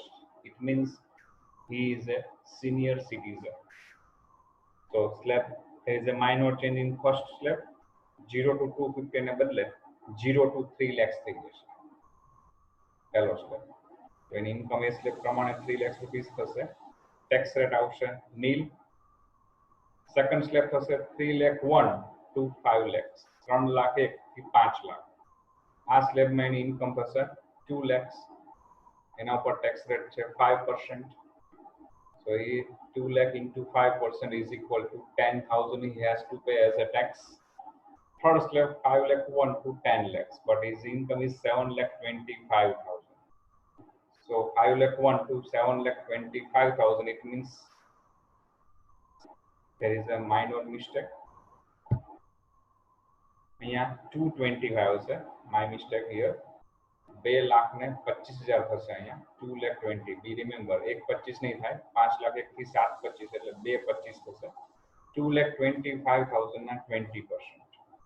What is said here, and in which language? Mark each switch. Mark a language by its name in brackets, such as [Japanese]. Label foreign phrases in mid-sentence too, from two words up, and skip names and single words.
[English] It means he is a senior citizen. So slab, there is a minor change in first slab. [Gujarati] 0 to 250 ને બદલે 0 to 3 lakhs થઈ જશે. પહેલો સ્લેબ. તો એની ઇન્કમ એ સ્લેબ પ્રમાણે 3 lakhs રૂપીસ થશે. [English] tax rate [Gujarati] આવશે નીલ. [English] second slab [Gujarati] થશે 3,01 to 5 lakhs. 3 લાખ 1 થી 5 લાખ. આ સ્લેબમાં એની ઇન્કમ થશે 2 lakhs. એના ઉપર [English] tax rate [Gujarati] છે 5%. [English] So 2 lakh into 5% is equal to 10,000 he has to pay as a tax. Third slab 5,01 to 10 lakhs, but his income is 7,25,000. So 5,01 to 7,25,000, it means there is a minor mistake. [Gujarati] અહીંયા 225 છે, [English] my mistake here. [Gujarati] 2,25,000 થશે અહીંયા, 2,20,000. [English] be remember [Gujarati] 1,25 નહીં થાય, 5,00,000 1 થી 7,25 એટલે 2,25 થશે. 2,25,000 ના 20%.